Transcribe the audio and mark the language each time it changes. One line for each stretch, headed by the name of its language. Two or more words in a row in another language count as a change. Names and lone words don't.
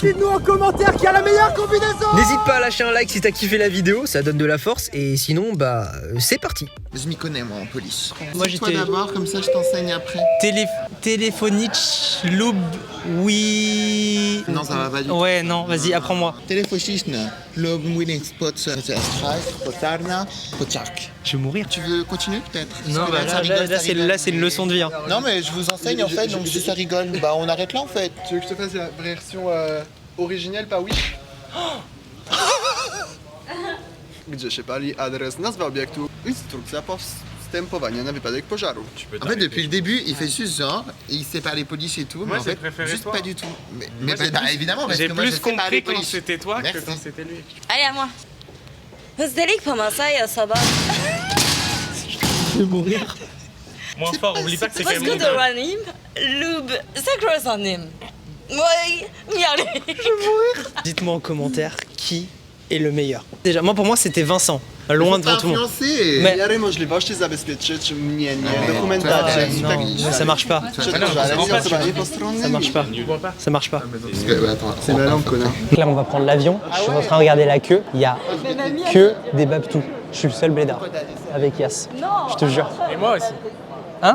French: Dites-nous en commentaire qui a la meilleure combinaison. N'hésite pas à lâcher un like si t'as kiffé la vidéo, ça donne de la force. Et sinon, c'est parti. Je m'y connais moi en police. Moi, Toi j'étais- d'abord, comme ça je t'enseigne après. Téléphonich, loub, oui. Non, ça va pas du tout. Ouais, non, vas-y, apprends-moi. Telefoniczne lub winning spot potarna, pociak. Je vais mourir. Tu veux continuer peut-être? Non, Ça bah rigole, là, ça rigole. là, c'est une leçon de vie. Hein. Non mais je vous enseigne en fait, donc si ça rigole, bah on arrête là en fait. Tu veux que je te fasse la version originelle, pas Wish?
Polish: Gdzie się pali adres, nazwa obiektu, instrukcja postępowania na wypadek pożaru.
French: En fait depuis le début il fait juste genre, il sait parler police et tout, mais en j'ai fait préféré juste toi. pas du tout. Mais j'ai bah, plus- évidemment parce J'ai que moi je plus sais parler compris quand police. c'était toi Merci. que quand c'était lui. Allez, à moi. Hızdelik pamasa ya sabah. Je vais mourir. Moins fort, oublie pas que c'est quand même mon Baskı duranim, lub sakrosanim. Oui, y aller. Dites-moi en commentaire qui est le meilleur. Déjà, moi pour moi c'était Vincent, loin devant tout le monde. Influencé. Mais-
Polish: Miary możliwości zabezpieczyć mnie, nie.
French: Ouais,
Polish: Dokumentacja.
French: ouais, Non, mais ça marche pas.
Polish: Przeprowadzenie postronne.
French: Ça marche pas. Ça marche pas. Parce que, bah, attends, C'est ma lampe, connard. Là, on va prendre l'avion. Je suis en train de regarder la queue. Il y a que des babtous. Je suis le seul blédard. Avec Yas. Je te jure. Et moi aussi. Hein?